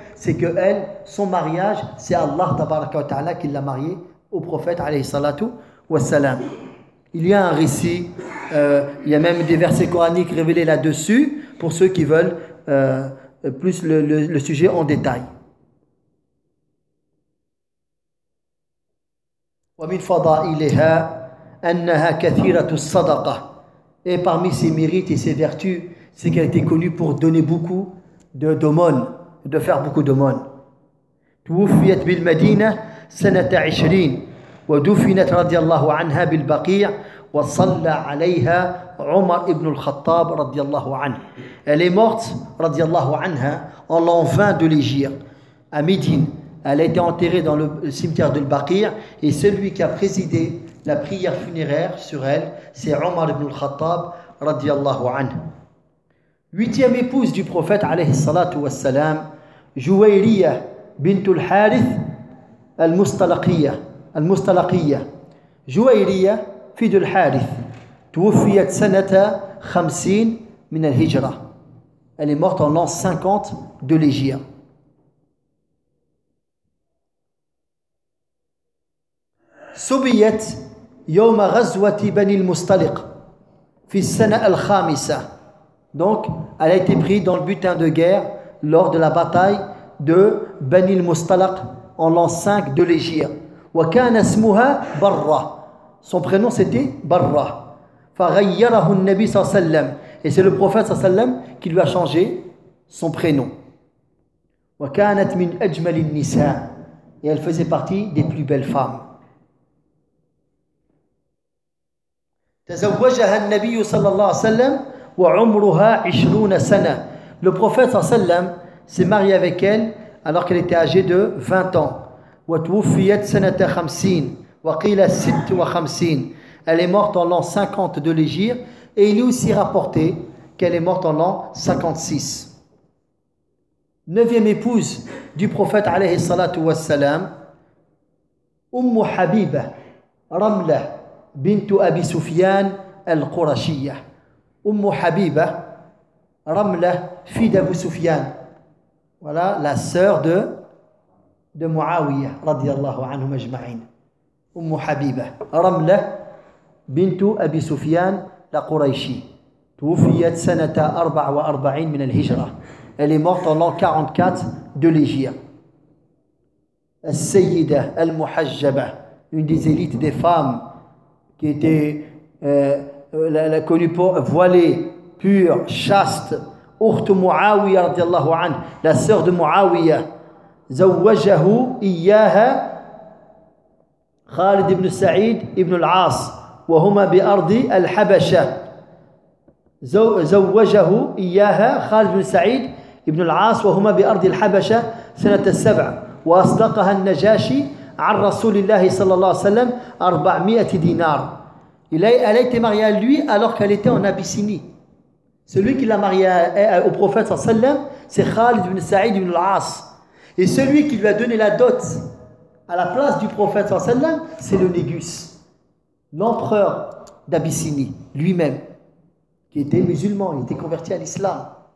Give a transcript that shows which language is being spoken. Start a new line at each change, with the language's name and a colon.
French: C'est que elle, son mariage, c'est Allah
Arabic: tabaraka wa ta'ala
French: qui l'a mariée au prophète
Arabic: alayhi salatu wa salam.
French: Il y a un récit, il y a même des versets coraniques révélés là-dessus pour ceux qui veulent plus le sujet en détail.
Arabic: ومن فضائلها أنها كثيرة الصدقة.
French: Et parmi ses mérites et ses vertus, c'est qu'elle était connue pour donner beaucoup de d'aumônes, de faire beaucoup d'aumônes.
Arabic: توفيت بالمدينة سنة 20 ودفنت رضي الله عنها بالبقيع وصلى عليها عمر ابن الخطاب رضي الله عنه.
French: Elle est morte
Arabic: رضي الله عنها
French: en l'an 20 de l'Hégire à Médine. Elle a été enterrée dans le cimetière de Al-Baqir et celui qui a présidé la prière funéraire sur elle, c'est Omar ibn al-Khattab,
Arabic: radiyallahu anhu.
French: Huitième épouse du prophète,
Arabic: alayhi salatu wassalam,
French: Jouwayriya bintul Harith al-Mustalaqiyya. Al-Mustalaqiyya.
Arabic: Jouwayriya,
French: fille de
Arabic: Harith, توفيت سنة 50 من الهجرة.
French: Elle est morte en l'an 50 de l'Hégire.
Arabic: سبيت يوم غزوة بني المستلق في السنة الخامسة.
French: Donc, elle a été prise dans le butin de guerre lors de la bataille de بني المستلق en l'an 5 de l'Égypte.
Arabic: وكان اسمها برة.
French: Son prénom c'était برة.
Arabic: فغيره النبي صلى الله عليه وسلم.
French: Et c'est le prophète
Arabic: صلى الله عليه وسلم
French: qui lui a changé son prénom.
Arabic: وكانت من أجمل النساء.
French: Et elle faisait partie des plus belles femmes.
Arabic: تزوجها النبي صلى الله عليه وسلم وعمرها 20 سنة.
French: Le prophète
Arabic: صلى الله عليه وسلم
French: s'est marié avec elle alors qu'elle était âgée de 20 ans.
Arabic: وتوفيت سنة 50 وقيل 56.
French: Elle est morte en l'an 50 de l'Hégire et il est aussi rapporté qu'elle est morte en l'an 56. Neuvième épouse du prophète
Arabic: عليه الصلاة والسلام
French: أم حبيبة رملة بنت أبي سفيان القرشية. أم حبيبة رملة fille d'Abu Sufyan. Voilà la sœur de معاوية
Arabic: رضي الله عنهم أجمعين. أم حبيبة رملة بنت أبي سفيان القرشية توفيت سنة 44 من الهجرة.
French: Elle est morte en l'an 44 de l'Hégire.
Arabic: السيدة المحجبة
French: une des élites des femmes qui était la connue pour voilée, pure, chaste,
Arabic: أخت معاوية رضي الله عنه,
French: la sœur de معاوية,
Arabic: زوجه إياها خالد بن سعيد بن العاص وهما بأرض الحبشة. زوجه إياها خالد بن سعيد بن العاص وهما بأرض الحبشة سنة 7 وأصدقها النجاشي عن رسول الله صلى الله عليه وسلم 400 دينار.
French: Elle a été mariée à lui alors qu'elle était en Abyssinie. Celui qui l'a mariée au prophète, c'est Khalid ibn Sa'id ibn al-As. Et celui qui lui a donné la dot à la place du prophète, c'est le Négus, l'empereur d'Abyssinie, lui-même, qui était musulman, il était converti à l'islam.